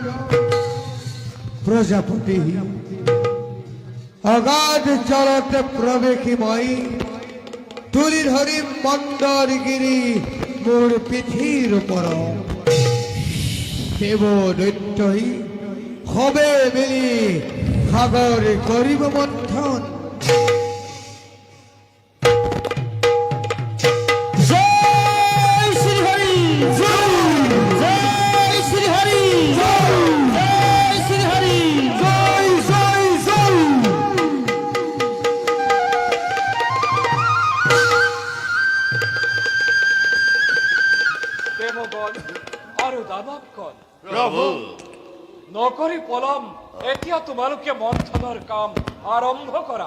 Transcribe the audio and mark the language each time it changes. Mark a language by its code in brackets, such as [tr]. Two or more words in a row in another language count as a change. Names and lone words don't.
[as] প্ৰজাপতি অগাধ জলতে প্ৰৱেশী মই তুলি ধৰিম মন্দৰগিৰি মোৰ পিঠিৰ ওপৰত। দেৱ দৈত্যই সবে মিলি সাগৰ কৰিব মন্থন। জয় শ্রী হরি, জয় শ্রী হরি, জয় শ্রী হরি, জয় জয় জয়। দেৱগণ আৰু দানৱগণ, প্ৰভু নকৰি পলম, এতিয়া তোমালোকে মন্থনৰ কাম আৰম্ভ কৰা।